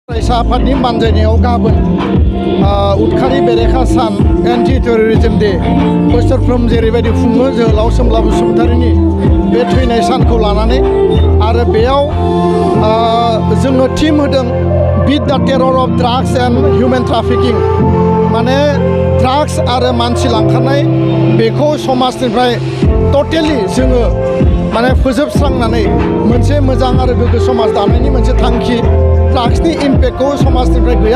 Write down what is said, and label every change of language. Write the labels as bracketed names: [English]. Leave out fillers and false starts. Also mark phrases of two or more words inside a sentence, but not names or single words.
[Bodo] फरायसा आफादनि बानजायनायाव गाबोन उदखारि बेरेखा सान एन्टि टेररिज्म डे बोसोरफ्रोम जेरैबायदि खुङो जोहोलाव सोमब्ला बसुमतारीनि बे थैनाय सानखौ लानानै आरो बेयाव जोङो टीम होदों बिट द टेरर अफ ड्राग्स एन्ड हिउमेन ट्राफिकिं माने ड्राग्स आरो मानसि लांखारनाय बेखौ समाजनिफ्राय टटेलि जोङो माने फोजोबस्रांनानै मोनसे मोजां आरो गोग्गो समाज दानायनि मोनसे थांखि ड्राग्सनि इम्पेक्टखौ समाजनिफ्राय गैया